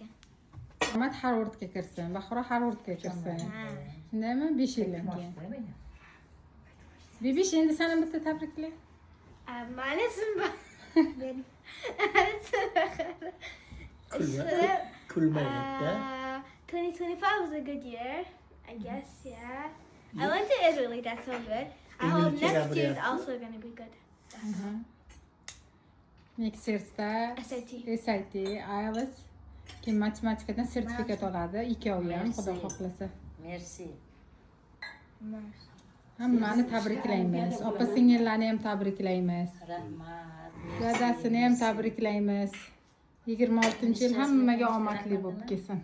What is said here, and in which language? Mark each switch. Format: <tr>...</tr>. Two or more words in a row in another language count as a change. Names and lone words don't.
<uz>Omad Harvardga kirsin, Bahro Harvardga kirsin. Shundaymi? 5 yildan keyin. Bebish endi sana bitta tabrikla. Ma'lum Kulmayapti.</uz> <en>2025 was a good year, I guess, yeah. I went to Italy, that's so good. I hope next year is also going to be good. Next year'da SAT.</en> <uz>SAT, IELTS, keyin matematikadan sertifikat oladi, ikkovi ham xudo xohlasa. Merci. Hammani tabriklaymiz. Opa-singillarni ham tabriklaymiz. Rahmat. Dadasini ham tabriklaymiz. 26-yil hammaga omadli bo'lib kelsin.</uz>